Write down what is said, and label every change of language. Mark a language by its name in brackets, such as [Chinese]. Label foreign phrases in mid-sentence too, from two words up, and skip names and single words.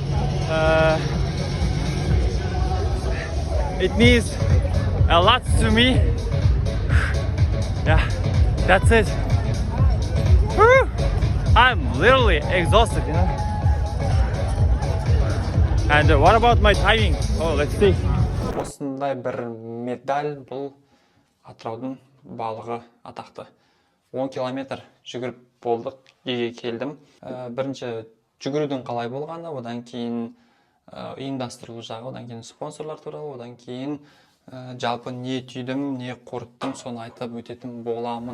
[English] It means a lot to me. Yeah. That's it. Woo! I'm literally exhausted, you know. And what about my timing? Oh, let's see. [Kazakh] Осындай бір медаль, бұл Атыраудың балығы атақты. 10 километр жүгіріп болдық, үйге келдім. Бірінші жүгірудің қалай болғаны, одан кейін ұйымдастырылу жағы, одан кейін спонсорлар туралы, одан кейін жалпы не түйдім, не қорыттым, соны айтып өтетін боламын.